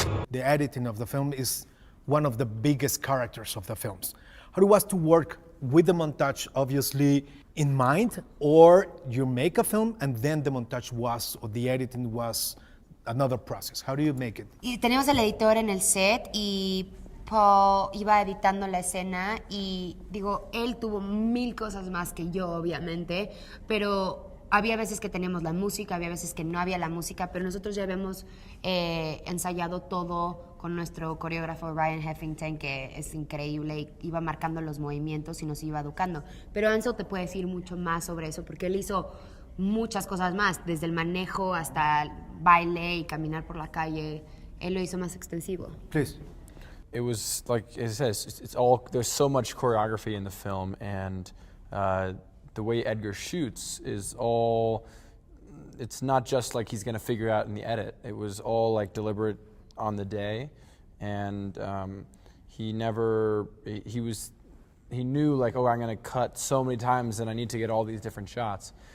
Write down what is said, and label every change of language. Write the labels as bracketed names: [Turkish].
[English] the editing of the film is one of the biggest characters of the films. How it was to work with the montage, obviously, in mind, or you make a film and then the montage was, or the editing was another process? How do you make it? [Spanish] Y teníamos el editor en el set y Paul iba editando la escena y digo, él tuvo 1000 cosas más que yo, obviamente, pero había veces que teníamos la música, había veces que no había la música, pero nosotros ya habíamos ensayado todo con nuestro coreógrafo Ryan Heffington, que es increíble, y iba marcando los movimientos y nos iba educando. Pero Ansel te puede decir mucho más sobre eso, porque él hizo muchas cosas más, desde el manejo hasta el baile y caminar por la calle. Él lo hizo más extensivo. [English] Please. It was like it says, it's all, there's so much choreography in the film, and the way Edgar shoots is all, it's not just like he's gonna figure out in the edit. It was all like deliberate on the day, and he knew like, oh, I'm gonna cut so many times and I need to get all these different shots.